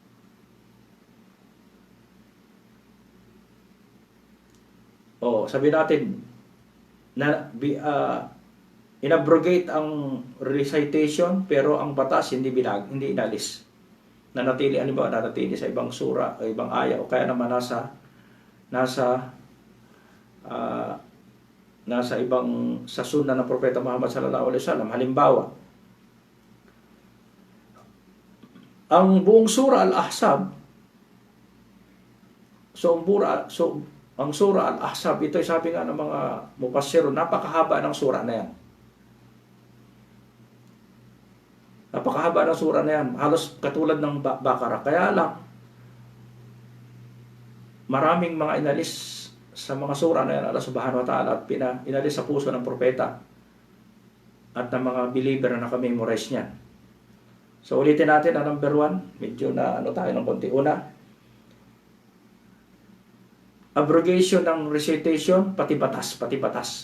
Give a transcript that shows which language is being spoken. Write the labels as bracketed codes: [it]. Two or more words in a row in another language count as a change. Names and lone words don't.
[tl] O sabi natin na inabrogate ang recitation pero ang batas hindi inalis. Nanatili, nanatili sa ibang sura o ibang aya o kaya naman nasa ibang sa sunna ng Propeta Muhammad [ar] صلى الله عليه وسلم. [tl] Halimbawa, ang buong sura Al-Ahzab, ang sura Al-Ahzab, ito ay sabi nga ng mga mufassirun, napakahaba ng sura na yan. Napakahaba ng sura na yan. Halos katulad ng Bakara. Kaya lang, maraming mga inalis sa mga sura na yan, [ar] الله سبحانه وتعالى, [tl] at inalis sa puso ng propeta at ng mga believer na nakamemorize niyan. So ulitin natin ang number 1. Medyo na tayo ng konti. Una, abrogation ng recitation, pati batas.